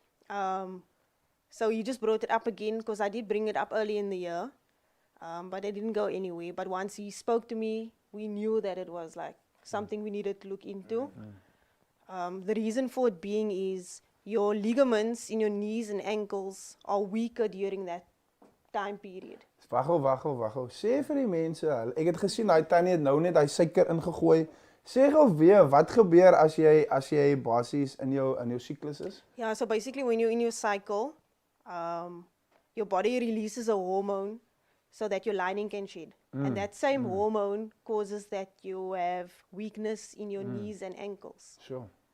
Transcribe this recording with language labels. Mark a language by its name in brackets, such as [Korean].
[English] So you just brought it up again because I did bring it up early in the year, but it didn't go anywhere. But once he spoke to me, we knew that it was like something we needed to look into. The reason for it being is your ligaments in your knees and ankles are weaker during that time period. [Afrikaans] Wag gou. Sê vir die mense, ek het gesien daai tannie het nou net daai suiker ingegooi. Sê gou weer, wat gebeur as jy basies in jou siklus is? [English] Yeah, so basically when you're in your cycle, your body releases a hormone so that your lining can shed. And that same hormone causes that you have weakness in your knees and ankles. Sure.